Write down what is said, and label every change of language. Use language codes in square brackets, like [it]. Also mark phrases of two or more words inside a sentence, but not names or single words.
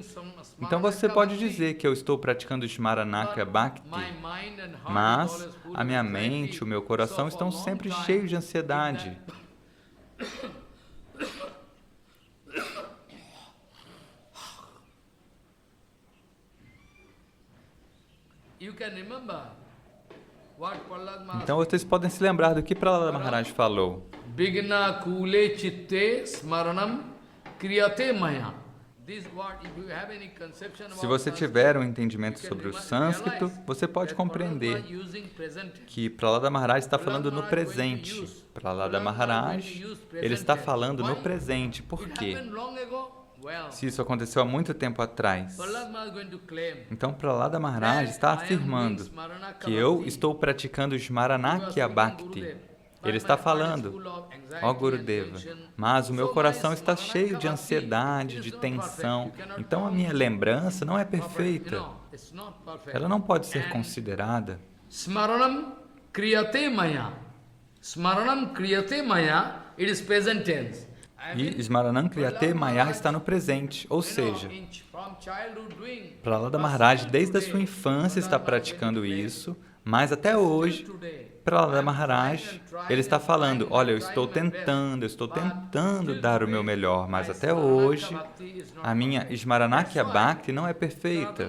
[pt] Então você pode dizer que eu estou praticando [sa] Smaranaka Bhakti, [pt] mas a minha mente, o meu coração estão sempre cheios de ansiedade. Então vocês podem se lembrar do que Prahlada Maharaj falou. [sa] Vigna kule chitte smaranam kriyate maya. [pt] Se você tiver um entendimento sobre o sânscrito, você pode compreender que Prahlada Maharaj está falando no presente. Prahlada Maharaj, ele está falando no presente. Por quê? Se isso aconteceu há muito tempo atrás. Então Prahlada Maharaj está afirmando que eu estou praticando [sa] Smaranakya Bhakti. [pt] Ele está falando, ó Gurudeva, mas o meu coração está cheio de ansiedade, de tensão, então a minha lembrança não é perfeita. Ela não pode ser considerada. [sa] Smaranam kriyate maya. Smaranam kriyate maya, [en] it is present tense. [pt] E [sa] Smaranam Kriyate Maya [pt] está no presente, ou seja, Prahlada Maharaj desde a sua infância está praticando isso, mas até hoje, Prahlada Maharaj, ele está falando, olha, eu estou tentando dar o meu melhor, mas até hoje a minha [sa] Smaranakya Bhakti [pt] não é perfeita.